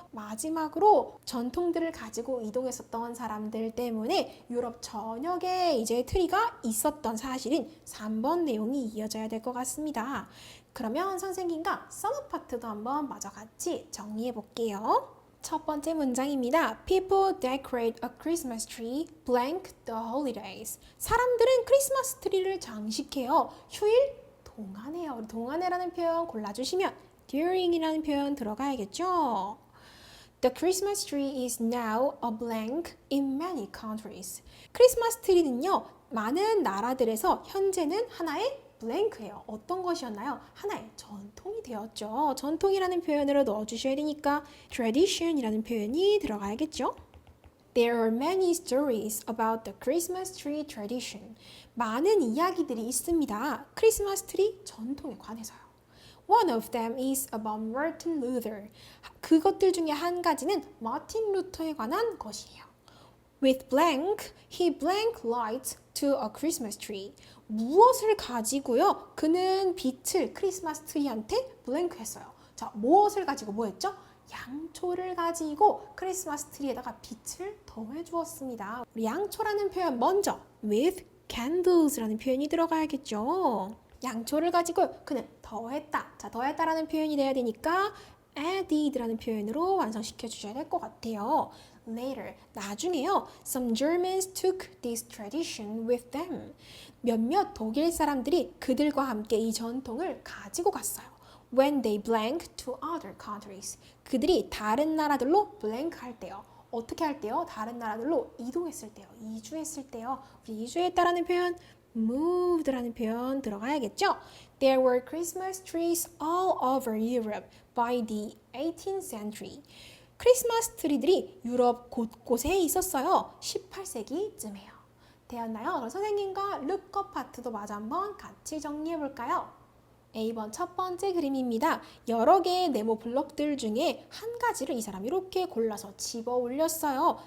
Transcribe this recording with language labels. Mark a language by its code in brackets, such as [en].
[ko] 마지막으로 전통들을 가지고 이동했었던 사람들 때문에 유럽 전역에 이제 트리가 있었던 사실인 3번 내용이 이어져야 될 것 같습니다. 그러면 선생님과 서머 파트도 한번 마저 같이 정리해 볼게요. 첫 번째 문장입니다. [en] People decorate a Christmas tree blank the holidays. [ko] 사람들은 크리스마스 트리를 장식해요. 휴일 동안에요. 우리 동안에라는 표현 골라주시면 during이라는 표현 들어가야겠죠. [en] The Christmas tree is now a blank in many countries. [ko] 크리스마스 트리는요, 많은 나라들에서 현재는 하나의 블랭크예요. 어떤 것이었나요? 하나의 전통이 되었죠. 전통이라는 표현으로 넣어주셔야 되니까 tradition이라는 표현이 들어가야겠죠. [en] There are many stories about the Christmas tree tradition. [ko] 많은 이야기들이 있습니다. 크리스마스 트리 전통에 관해서요. [en] One of them is about Martin Luther. [ko] 그것들 중에 한 가지는 마틴 루터에 관한 것이에요. [en] With blank, he blank light to a Christmas tree. [ko] 무엇을 가지고요? 그는 빛을 크리스마스 트리한테 블랭크 했어요. 자, 무엇을 가지고 뭐 했죠? 양초를 가지고 크리스마스 트리에다가 빛을 더해 주었습니다. 우리 양초라는 표현 먼저 [en] with candles [ko] 라는 표현이 들어가야겠죠. 양초를 가지고 그는 더했다. 자, 더했다라는 표현이 돼야 되니까 added라는 표현으로 완성시켜 주셔야 될 것 같아요. [en] Later, [ko] 나중에요. [en] Some Germans took this tradition with them. [ko] 몇몇 독일 사람들이 그들과 함께 이 전통을 가지고 갔어요. [en] When they blank to other countries. [ko] 그들이 다른 나라들로 blank 할 때요. 어떻게 할 때요? 다른 나라들로 이동했을 때요. 이주했을 때요. 우리 이주했다라는 표현 moved라는 표현 들어가야겠죠? [en] There were Christmas trees all over Europe by the 18th century. [ko] 크리스마스 트리들이 유럽 곳곳에 있었어요. 18세기쯤에요. 되었나요? 그럼 선생님과 룩업 파트도 마저 한번 같이 정리해 볼까요? A번 첫 번째 그림입니다. 여러 개의 네모 블럭들 중에 한 가지를 이 사람이 이렇게 골라서 집어 올렸어요.